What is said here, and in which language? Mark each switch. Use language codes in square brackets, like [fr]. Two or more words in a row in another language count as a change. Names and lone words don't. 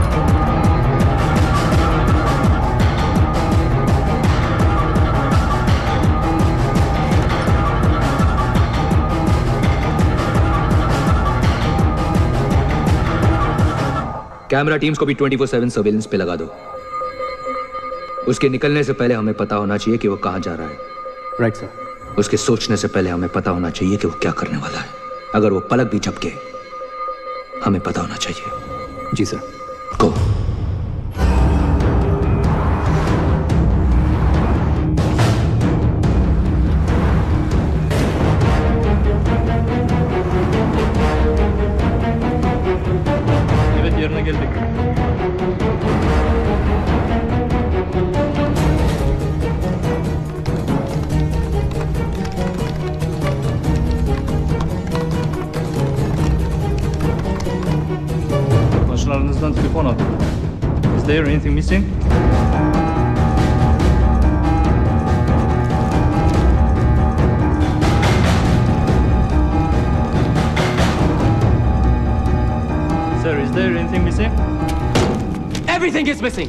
[en] camera teams [hi] को भी 24/7 सर्वेलेंस पे लगा दो। उसके निकलने से पहले हमें पता होना चाहिए कि वो कहां जा रहा है। [en] right sir. [hi] उसके सोचने से पहले हमें पता होना चाहिए कि वो क्या करने वाला है। अगर वो पलक भी झपके, हमें पता होना चाहिए। जी सर। गो। [tr] yerine geldik. Başlarınızdan telefon aldım. [en] Is there anything missing? Sir, is there anything missing? Everything is missing.